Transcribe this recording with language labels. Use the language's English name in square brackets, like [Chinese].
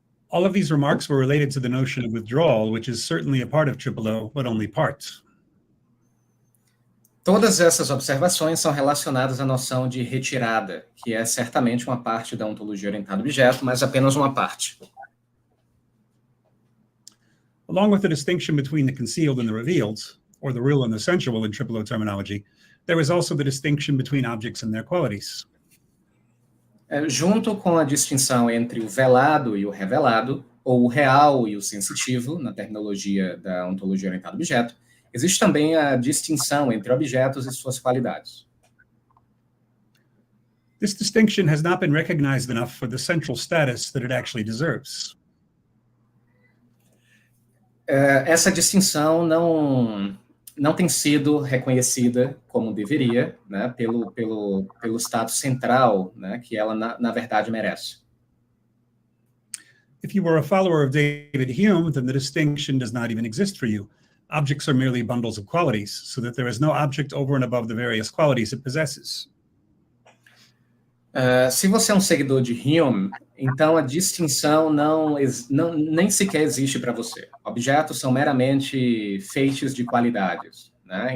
[English] All of these remarks were related to the notion of withdrawal, which is certainly a part of O, but only part. [Portuguese] Todas essas observações são relacionadas à noção de retirada, que é certamente uma parte da ontologia orientada ao objeto, mas apenas uma parte. [English] Along with the distinction between the concealed and the revealed, or the real and the sensual in O terminology, there is also the distinction between objects and their qualities. [Portuguese] Junto com a distinção entre o velado e o revelado, ou o real e o sensitivo, na terminologia da ontologia orientada ao objeto, existe também a distinção entre objetos e suas qualidades. [English] This distinction has not been recognized enough for the central status that it actually deserves. [Portuguese] Essa distinção não tem sido reconhecida como deveria, né, pelo status central, né, que ela, na verdade, merece. [English] If you were a follower of David Hume, then the distinction does not even exist for you. Objects are merely bundles of qualities, so that there is no object over and above the various qualities it possesses. [Portuguese] Se você é um seguidor de Hume, então a distinção nem sequer existe para você. Objetos são meramente feitos de qualidades, né?